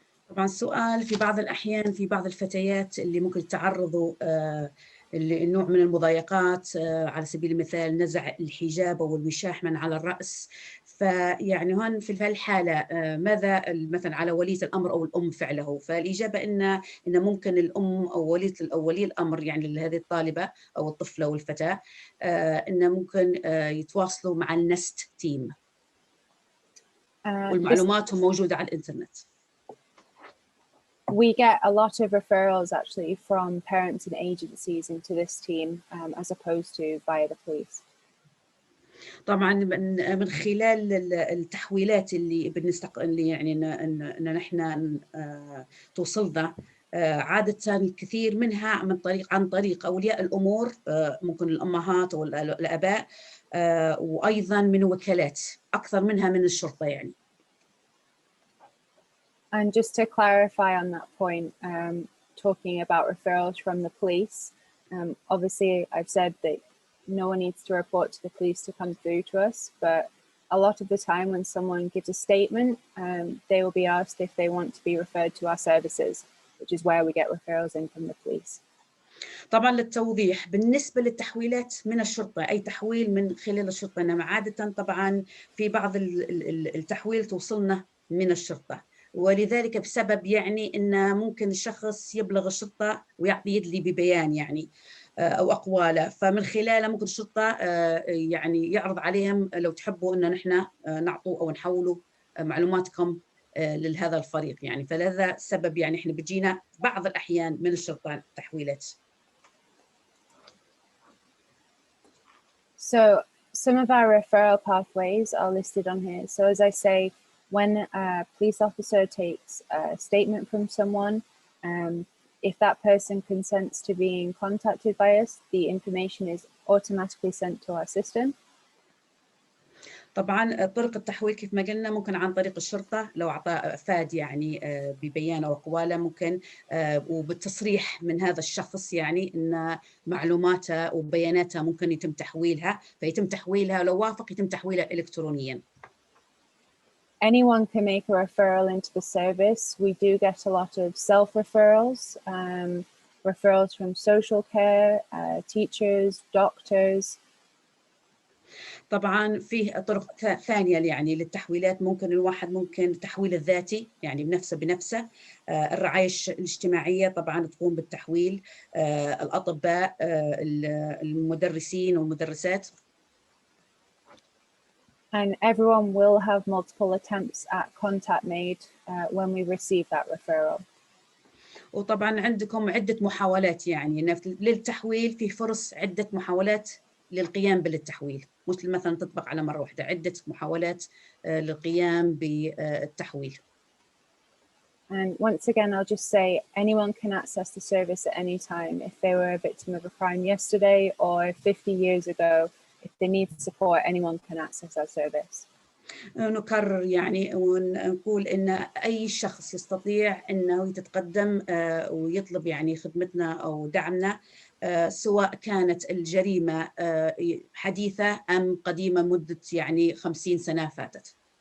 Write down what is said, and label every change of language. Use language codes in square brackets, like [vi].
[ar] طبعا السؤال، في بعض الأحيان في بعض الفتيات اللي ممكن يتعرضوا لنوع من المضايقات، على سبيل المثال نزع الحجاب أو الوشاح من على الرأس، فيعني هون في الحالة ماذا مثلا على ولية الأمر أو الأم فعله؟ فالإجابة إن ممكن الأم أو ولي الأمر يعني لهذه الطالبة أو الطفلة أو الفتاة، إن ممكن يتواصلوا مع النست تيم، والمعلومات موجودة على الإنترنت. [en] We get a lot of referrals actually from parents and agencies into this team, as opposed to via the police. [ar] طبعا من خلال التحويلات اللي يعني ان نحن توصلنا، عادة الكثير منها عن طريق أولياء الأمور، ممكن الأمهات أو الآباء، وأيضا من وكالات، أكثر منها من الشرطة يعني. [en] And just to clarify on that point, talking about referrals from the police, obviously I've said that no one needs to report to the police to come through to us, but a lot of the time when someone gives a statement, they will be asked if they want to be referred to our services, which is where we get referrals in from the police. [ar] طبعا للتوضيح، بالنسبة للتحويلات من الشرطة، أي تحويل من خلال الشرطة، إنما عادة طبعا في بعض التحويل توصلنا من الشرطة، ولذلك بسبب يعني إن ممكن الشخص يبلغ الشرطة ويدلي ببيان يعني أو أقواله، فمن خلاله ممكن الشرطة يعني يعرض عليهم لو تحبوا إن نحن نعطوا أو نحولوا معلوماتكم لهذا الفريق يعني، فلهذا السبب يعني إحنا بيجينا بعض الأحيان من الشرطة تحويلات. [en] So some of our referral pathways are listed on here. So as I say, when a police officer takes a statement from someone, if that person consents to being contacted by us, the information is automatically sent to our system. [ar] طبعا طرق التحويل كيف ما قلنا ممكن عن طريق الشرطة، لو أعطى أفاد يعني ببيان أو أقواله، ممكن وبالتصريح من هذا الشخص يعني أن معلوماته وبياناته ممكن يتم تحويلها، فيتم تحويلها، لو وافق يتم تحويلها إلكترونيا. [en] Anyone can make a referral into the service. We do get a lot of self-referrals, referrals from social care, teachers, doctors. [ar] طبعا فيه طرق ثانية يعني للتحويلات، ممكن الواحد ممكن التحويل الذاتي يعني بنفسه، الرعاية الاجتماعية طبعا تقوم بالتحويل، الأطباء، المدرسين والمدرسات. [en] And everyone will have multiple attempts at contact made when we receive that referral. [ar] وطبعا عندكم عدة محاولات يعني للتحويل، في فرص عدة محاولات للقيام بالتحويل، مش مثلا تطبق على مرة واحدة، عدة محاولات للقيام بالتحويل. [en] And once again, I'll just say anyone can access the service at any time. If they were a victim of a crime yesterday or 50 years ago, if they need support, anyone can access our service. [ar] نكرر يعني ونقول إن أي شخص يستطيع إنه يتقدم ويطلب يعني خدمتنا أو دعمنا، سواء كانت الجريمة حديثة أم قديمة مدة يعني 50 سنة فاتت.